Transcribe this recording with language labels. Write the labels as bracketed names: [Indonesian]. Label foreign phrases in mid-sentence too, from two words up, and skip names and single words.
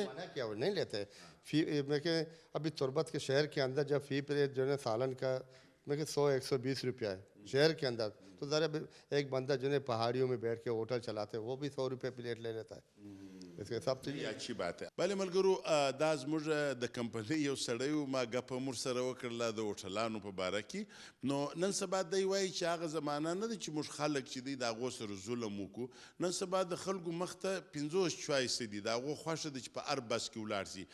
[Urdu] منع کیا, وہ نہیں لیتے فی. میں کہ ابھی تربت کے شہر کے اندر جب فی پلیٹ جو ہے سالن کا میں کہ 100-120 روپیہ ہے, شہر کے اندر تو ذرا ایک بندہ جنہیں پہاڑیوں میں بیٹھ کے ہوٹل چلاتے ہیں وہ بھی 100 روپے پلیٹ لے لیتا ہے. اس کے حساب سے یہ اچھی بات ہے. [Pashto] بله ملګرو دا زموږ د کمپنۍ یو سړی و ما ګپه مور سره وکړله د هوټلانو په باره کې. نو نن سبا دی وایي چې هغه زمانه نه ده چې موږ خلک چې دی د هغو سره ظلم وکړو. نن سبا د خلکو مخ ته 50 چوایس دي د هغو خوښه ده چې په هر بس کې ولاړ شي.